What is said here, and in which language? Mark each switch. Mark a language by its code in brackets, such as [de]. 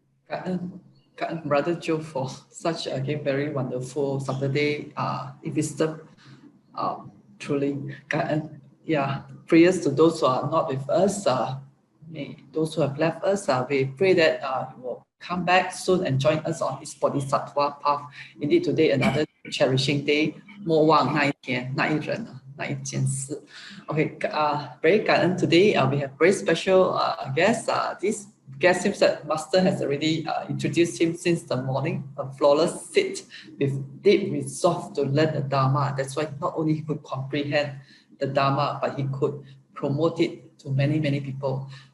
[en] BrotherJoe, for such again very wonderful Saturday wisdom. Truly, yeah. Prayers to those who are not with us. Those who have left us. We pray that you will come back soon and join us on this Bodhisattva path. Indeed, today another cherishing day， [zh] 莫忘那一天、那一人、那一件事。 [en] Okay, very kind. Today we have very special guest. This guest seems that Master has already introduced him since the morning. A flawless sit with deep resolve to learn the Dharma. That's why not only he could comprehend the Dharma, but he could promote it to many people.